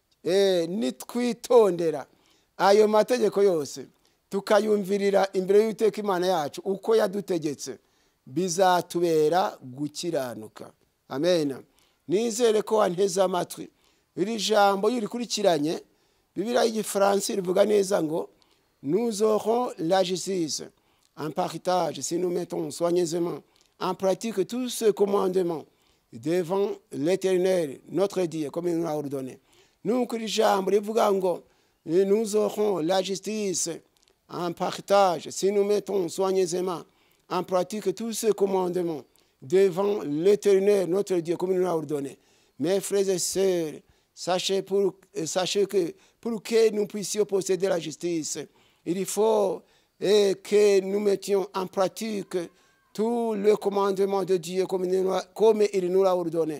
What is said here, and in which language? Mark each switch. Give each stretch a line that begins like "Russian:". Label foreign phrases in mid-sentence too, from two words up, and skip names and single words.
Kinyarwanda: Nitwitondera ayo mategeko yose tukayumvirira imbere y'Uwiteka Imana yacu uko yadutegetse bizatubera gukiranuka. Amen. Nizere ko wanteze amatwi. Iri jambo yurikurikiranye Bibiliya y'Igifaransa rivuga neza ngo
French: nous aurons la justice en partage si nous mettons soigneusement en pratique tous ces commandements devant l'Éternel notre Dieu comme il nous l'a ordonné.
Kinyarwanda: Nuko iri jambo rivuga ngo
French: nous aurons la justice en partage si nous mettons soigneusement en pratique tous ces commandements devant l'Éternel notre Dieu comme il nous l'a ordonné. Mes frères et sœurs, sachez que pour que nous puissions posséder la justice, il faut que nous mettions en pratique tous les commandements de Dieu comme il nous l'a ordonné.